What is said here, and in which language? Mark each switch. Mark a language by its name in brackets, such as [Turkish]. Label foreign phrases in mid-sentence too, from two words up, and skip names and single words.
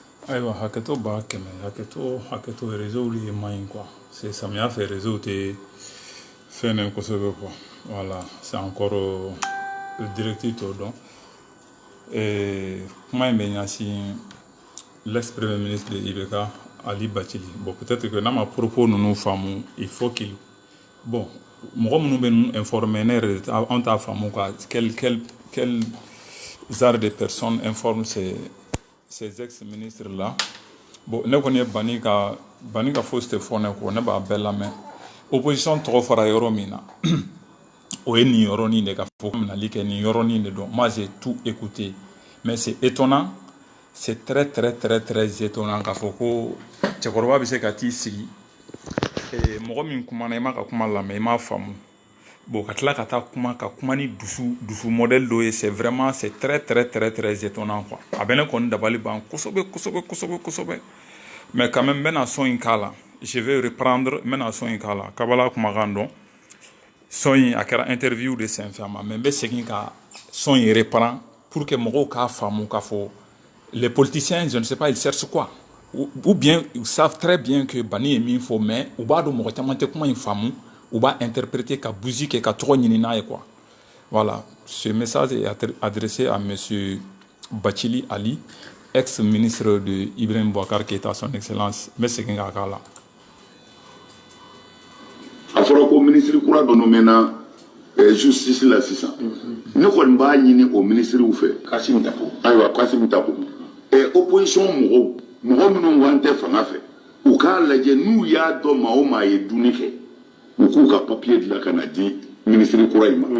[Bambara] ayiwa hakɛto b'a kɛmɛ hakɛto réseau li man ɲi [French] quoi c'est [Bambara] samiya fɛ réseau tɛ fɛn ne kosɛbɛ [French] quoi voilà c'est encore directive [Bambara] t'o dɔn kuma in bɛ ɲɛsin [French] l'ex premier ministre de IBK Ali Bachili bon peut-être que [Bambara] n'a ma propos ninnu faamu [French] il faut qu'il bon [Bambara] mɔgɔ minnu bɛ ninnu informer ne yɛrɛ anw t'a faamu [French] quoi quel genre de personnes informent ces ex-ministres là bon [Bambara] ne kɔni ye bani ka fosi tɛ fɔ ne kɔ ne b'a bɛɛ lamɛn opposition tɔgɔ fɔra yɔrɔ min na o ye nin yɔrɔnin de ka fɔ minali kɛ nin yɔrɔnin de don [French] moi j'ai tout écouté mais c'est étonnant c'est très étonnant [Bambara] k'a fɔ ko cɛkɔrɔba bɛ se ka t'i sigi mɔgɔ min kumana i ma ka kuma lamɛn i m'a faamu bon ka tila ka taa kuma ni dusu modèle dɔ ye [French] c'est très étonnant quoi [Bambara] a bɛ ne kɔni dabali ban kosɛbɛ [French] mais quand même [Bambara] n bɛna sɔn in k'a la [French] je vais reprendre [Bambara] n bɛna sɔn in k'a la kabala kumakan dɔn sɔn in a kɛra [French] interview de [Bambara] senfɛ ma mais n bɛ segin ka sɔn in [French] reprendre pour que [Bambara] mɔgɔw k'a faamu k'a fɔ [French] les politiciens je ne sais pas ils cherchent quoi ou bien ils savent très bien que [Bambara] bani ye min fɔ mais u b'a dɔn mɔgɔ caman tɛ kuma in faamu u b'a interpréter ka busi kɛ ka tɔgɔ ɲini n'a ye [French] quoi voilà ce message est adressé à monsieur Bachili Ali ex-ministre de Ibrahim Boubacar Keïta son excellence [Bambara] n bɛ segin k'a k'a la a fɔra ko ministre kura dɔ nommena justice la sisan ne kɔni b'a ɲini o ministrew fɛ Kassim Tapo ayiwa Kassim Tapo opposition mɔgɔ minnu wan tɛ fanga fɛ u k'a lajɛ n'u y'a dɔn maa o maa ye dunni kɛ u k'u ka papier dilan ka na di ministre kura in ma